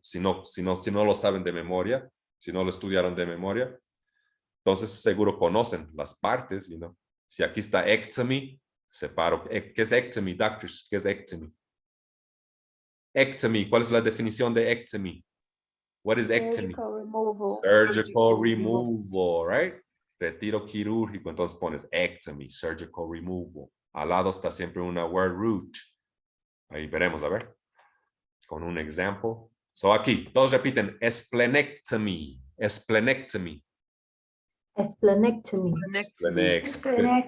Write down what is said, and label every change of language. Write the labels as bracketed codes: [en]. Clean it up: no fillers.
[es] Si no lo saben de memoria, si no lo estudiaron de memoria, entonces seguro conocen las partes, [en] you know. [es] Si aquí está ectomy, separo. ¿Qué es ectomy, doctors? ¿Qué es ectomy? Ectomy, ¿cuál es la definición de ectomy? [en] What is ectomy? Surgical removal, right? [es] Retiro quirúrgico, entonces pones ectomy, [en] surgical removal. [es] Al lado está siempre una word root. Ahí veremos, a ver. Con un ejemplo. [en] So [es] aquí, [en] todos repiten, [es] splenectomy, splenectomy. [en] Splenectomy. Splenectomy.